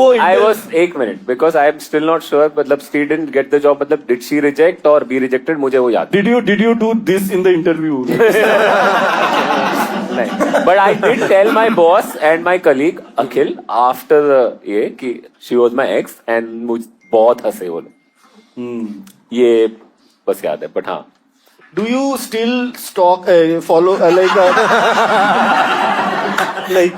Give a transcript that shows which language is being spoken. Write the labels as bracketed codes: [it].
[en] I was 1 minute because I am still not sure. मतलब she didn't get the job, मतलब did she reject or be rejected, [hi] मुझे वो याद. [en] Did you do this in the interview? नहीं, but I did tell my boss and my colleague Akhil after [hi] ये कि [en] she was my ex and [hi] मुझ बहुत हंसे वो लोग. ये बस याद है, but हाँ. [en] Do you still stalk, follow, like